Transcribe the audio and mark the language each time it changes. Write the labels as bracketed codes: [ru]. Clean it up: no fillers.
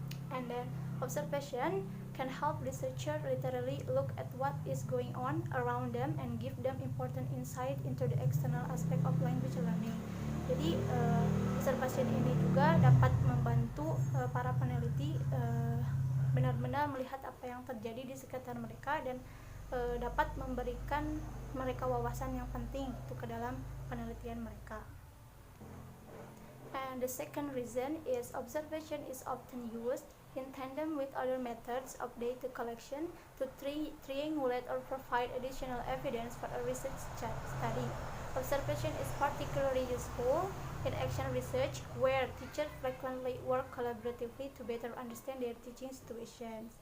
[en] And then observation can help researchers literally look at what is going on around them and give them important insight into the external aspect of language learning. [id] Jadi observation ini juga dapat membantu para peneliti benar-benar melihat apa yang terjadi di sekitar mereka dan dapat memberikan mereka wawasan yang penting itu ke dalam penelitian mereka. [en] And the second reason is observation is often used in tandem with other methods of data collection to triangulate or provide additional evidence for a research study. Observation is particularly useful in action research where teachers frequently work collaboratively to better understand their teaching situations.